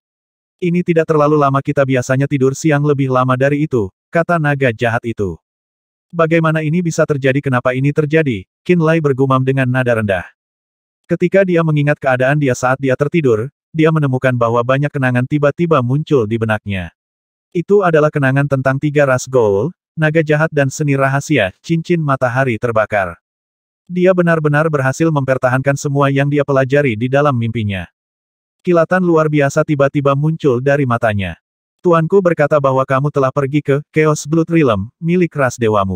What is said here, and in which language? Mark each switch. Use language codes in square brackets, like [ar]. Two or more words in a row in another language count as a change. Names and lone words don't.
[id] Ini tidak terlalu lama, kita biasanya tidur siang lebih lama dari itu, kata naga jahat itu. Bagaimana ini bisa terjadi, kenapa ini terjadi? Qinlai bergumam dengan nada rendah. Ketika dia mengingat keadaan dia saat dia tertidur, dia menemukan bahwa banyak kenangan tiba-tiba muncul di benaknya. Itu adalah kenangan tentang 3 ras Goul, naga jahat dan seni rahasia, cincin matahari terbakar. Dia benar-benar berhasil mempertahankan semua yang dia pelajari di dalam mimpinya. Kilatan luar biasa tiba-tiba muncul dari matanya. Tuanku berkata bahwa kamu telah pergi ke Chaos Blood Realm, milik ras dewamu.